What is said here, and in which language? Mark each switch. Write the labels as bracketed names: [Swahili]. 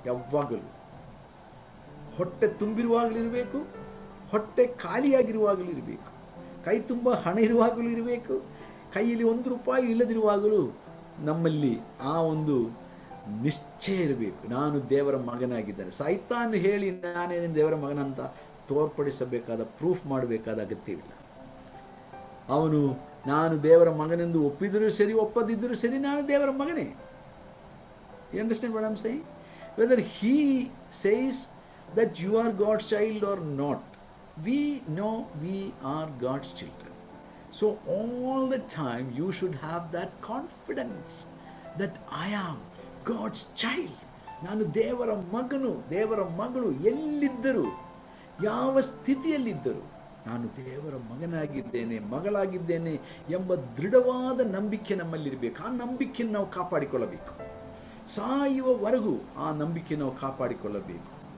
[Kannada] ಯಾವಾಗಲೂ ಹೊಟ್ಟೆ ತುಂಬಿರುವಾಗಲೂ ಇರಬೇಕು, ಹೊಟ್ಟೆ ಖಾಲಿಯಾಗಿರುವಾಗಲೂ ಇರಬೇಕು, ಕೈ ತುಂಬ ಹಣ ಇರುವಾಗಲೂ ಇರಬೇಕು, ಕೈಯಲ್ಲಿ 1 ರೂಪಾಯಿ ಇಲ್ಲದಿರುವಾಗಲೂ ನಮ್ಮಲ್ಲಿ ಆ ಒಂದು ನಿಶ್ಚಯ ಇರಬೇಕು, ನಾನು ದೇವರ ಮಗನಾಗಿದ್ದೇನೆ. ಸೈತಾನ್ ಹೇಳಿ ನಾನೇ ದೇವರ ಮಗನಂತ ತೋರ್ಪಡಿಸಬೇಕಾದ, ಪ್ರೂಫ್ ಮಾಡಬೇಕಾದ ಅಗತ್ಯವಿಲ್ಲ. ಅವನು ನಾನು ದೇವರ ಮಗನೆಂದು ಒಪ್ಪಿದರೂ ಸರಿ, ಒಪ್ಪದಿದ್ದರೂ ಸರಿ, ನಾನು ದೇವರ ಮಗನೇ. [English] You understand what I'm saying? Whether he says that you are God's child or not, we know we are God's children. So all the time you should have that confidence that I am God's child. [Kannada] ನಾನು ದೇವರ ಮಗನು, ದೇವರ ಮಗಳು. ಎಲ್ಲಿದ್ದರು, ಯಾವ ಸ್ಥಿತಿಯಲ್ಲಿದ್ದರು, ನಾನು ದೇವರ ಮಗನಾಗಿದ್ದೇನೆ, ಮಗಳಾಗಿದ್ದೇನೆ ಎಂಬ ದೃಢವಾದ ನಂಬಿಕೆ ನಮ್ಮಲ್ಲಿರಬೇಕು. ಆ ನಂಬಿಕೆಯನ್ನು ನಾವು ಕಾಪಾಡಿಕೊಳ್ಳಬೇಕು. ಸಾಯುವವರೆಗೂ ಆ ನಂಬಿಕೆ ನಾವು ಕಾಪಾಡಿಕೊಳ್ಳಬೇಕು.